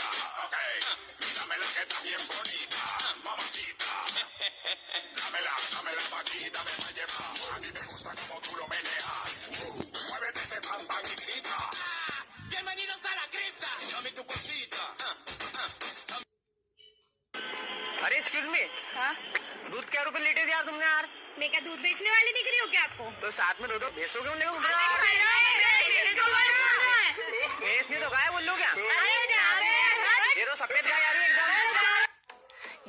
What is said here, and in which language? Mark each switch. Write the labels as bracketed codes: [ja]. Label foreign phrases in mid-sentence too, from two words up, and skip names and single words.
[es] Ok. Dámela que está bien bonita. Mamacita. Dámela pa' aquí, dame pa' llevar. A mí me gusta como tú lo meneas. Muévete ese pan y grita. Bienvenidos a la cripta. Dame tu cosita. [hi] अरे [en] excuse me, [hi] हाँ, दूध क्या रुपए लीटर दिया तुमने यार? मैं क्या दूध बेचने वाली दिख रही हूँ क्या आपको? तो साथ में दो भैंसों क्यों लेके घूम रहे हो? भैंस नहीं तो गाय बोल लो क्या? ये तो सफेद गाय आ रही है एकदम।